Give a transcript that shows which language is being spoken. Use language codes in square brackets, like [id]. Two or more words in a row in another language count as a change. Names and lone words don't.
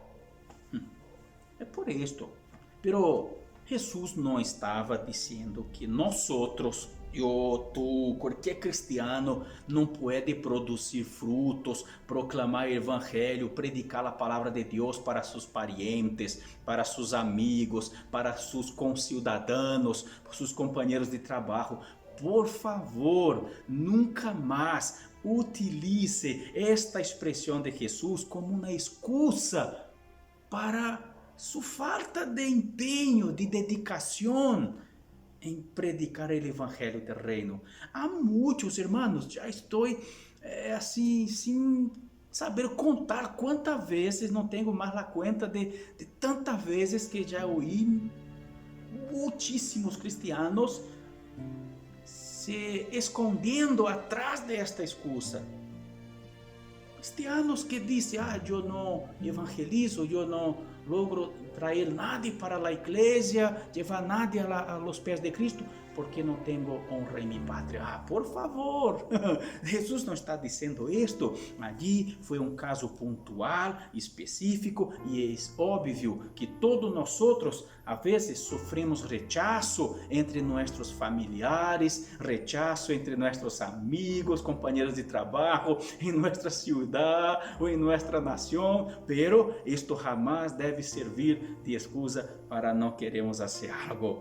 [pt] É por isto. Pero Jesus não estava dizendo que nós outros, eu, tu, qualquer cristiano não pode produzir frutos, proclamar o evangelho, predicar a palavra de Deus para seus parientes, para seus amigos, para seus concidadãos, seus companheiros de trabalho, [es] por favor, nunca más utilice esta expresión de Jesús como una excusa para su falta de empeño, de dedicación en predicar el evangelio del reino. [pt] Há [es] muchos hermanos, ya estoy así sin saber contar [pt] quantas vezes, não tenho mais a conta de tantas vezes que já ouí muitíssimos cristianos se escondendo atrás desta excusa. Cristianos que dizem, eu não evangelizo, eu não logro trazer nadie para a igreja, levar [es] nadie a los [pt] pés de Cristo, porque não tenho honra em minha pátria. Por favor, Jesus não está dizendo isto. Ali foi um caso pontual, específico, e é óbvio que todos nós outros, a vezes, sofremos rechazo entre nossos familiares, rechazo entre nossos amigos, companheiros de trabalho, em nossa ciudad ou em nossa nação, pero isto jamás deve servir de excusa para não queremos fazer algo.